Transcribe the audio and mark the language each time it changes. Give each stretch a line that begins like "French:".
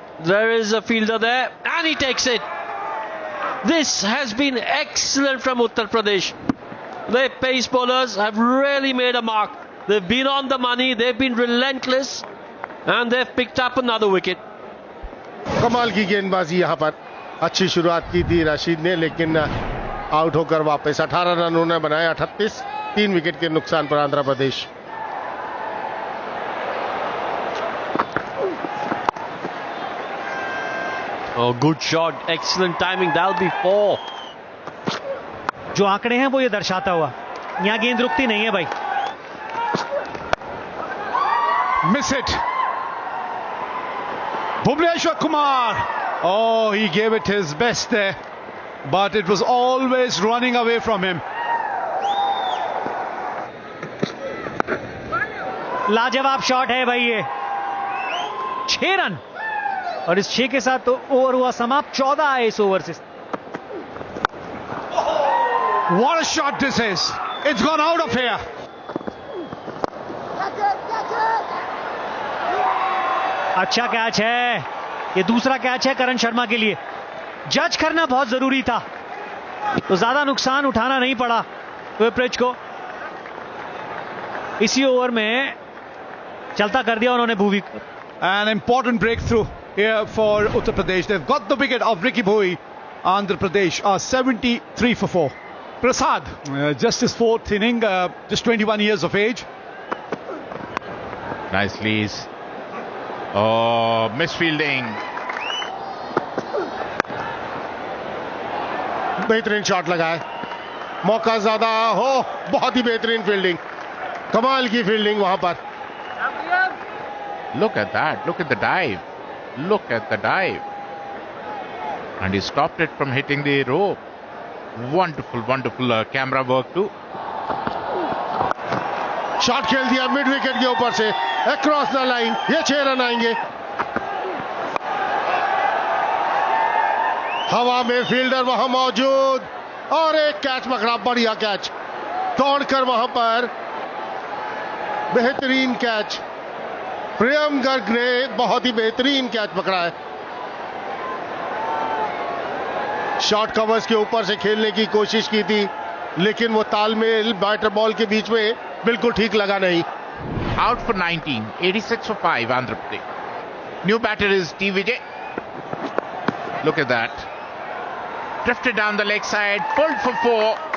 English: There is a fielder there and he takes it. This has been excellent from Uttar Pradesh. Their pace bowlers have really made a mark. They've been on the money, they've been relentless and they've picked up another wicket.
Hindi: कमाल की गेंदबाजी। यहां पर अच्छी शुरुआत की थी राशिद ने, लेकिन आउट होकर वापस 18 रन उन्होंने बनाए। 38, 3 विकेट के नुकसान पर Andhra Pradesh.
English: Oh, good shot, excellent timing. That'll be 4.
Hindi: जो आंकड़े हैं वो ये दर्शाता हुआ, यहां गेंद रुकती नहीं है भाई।
English: Miss it, Bhuvneshwar Kumar. Oh, he gave it his best there, but it was always running away from him.
Hindi: लाजवाब शॉट है भाई ये। 6 रन और इस 6 के साथ तो ओवर हुआ समाप्त। 14 है इस ओवर से।
English: What a shot this is. It's gone out of here.
Hindi: अच्छा कैच है, ये दूसरा कैच है करण शर्मा के लिए। जज करना बहुत जरूरी था, तो ज्यादा नुकसान उठाना नहीं पड़ा विप्रिच को। इसी ओवर में चलता कर दिया उन्होंने भुवी को।
English: An important breakthrough here for Uttar Pradesh. They've got the wicket of Ricky Bhoi. Andhra Pradesh are 73 for 4. Prasad, just his 4th inning, just 21 years of age. Nicely. Oh, misfielding.
Hindi: बेहतरीन shot लगा है, मौका ज्यादा हो। बहुत ही बेहतरीन fielding, कमाल की फील्डिंग वहां पर।
English: Look at that. Look at the dive. Look at the dive. And he stopped it from hitting the rope. Wonderful camera work too.
Hindi: Shot खेल दिया मिड विकेट के ऊपर से,
English: Across the line.
Hindi: ये 6 रन आएंगे। हवा में फील्डर वहां मौजूद और एक कैच पकड़ा, बढ़िया कैच। दौड़कर वहां पर बेहतरीन कैच। प्रियम गर्ग ने बहुत ही बेहतरीन कैच पकड़ा है। शॉर्ट कवर्स के ऊपर से खेलने की कोशिश की थी, लेकिन वो तालमेल बैटर बॉल के बीच में बिल्कुल ठीक लगा नहीं।
English: Out for 19, 86 for 5, Andhra Pradesh. New batter is T. Vijay. Look at that. Drifted down the leg side, pulled for 4.